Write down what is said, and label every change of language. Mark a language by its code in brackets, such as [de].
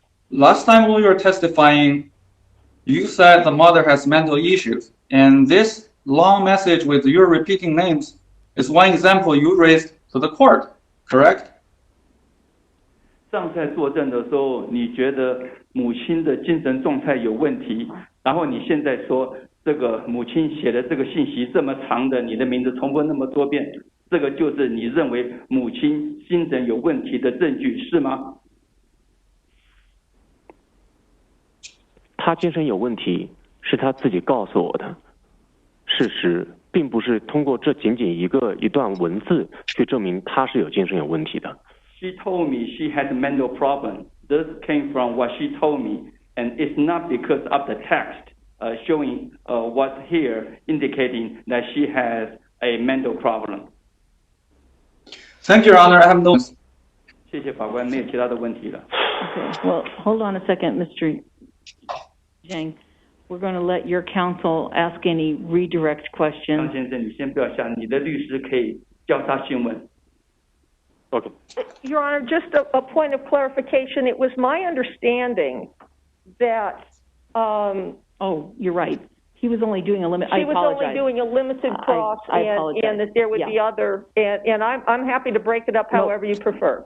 [en] Last time when you were testifying, you said the mother has mental issues, and this long message with your repeating names is one example you raised to the court, correct? [zh] 上次作证的时候，你觉得母亲的精神状态有问题，然后你现在说这个母亲写的这个信息这么长的，你的名字重复那么多遍，这个就是你认为母亲精神有问题的证据，是吗？他精神有问题，是他自己告诉我的。事实并不是通过这仅仅一段文字去证明他是有精神有问题的。 [en] She told me she had a mental problem. This came from what she told me, and it's not because of the text showing what's here indicating that she has a mental problem. Thank you, Your Honor. I have no. [zh] 谢谢法官，没有其他的问题了。 [en] Okay, well, hold on a second, Mr. Zheng. We're going to let your counsel ask any redirect [zh] 张 [en] questions. [zh] 先生，你先不要下，你的律师可以交叉询问。 [en] OK， Your Honor, just a point of clarification. It was my understanding that Oh, you're right. He was only doing a limit. I she was apologize. only doing a limited cross, I apologize. and that there would be other. And I'm happy to break it up however you prefer.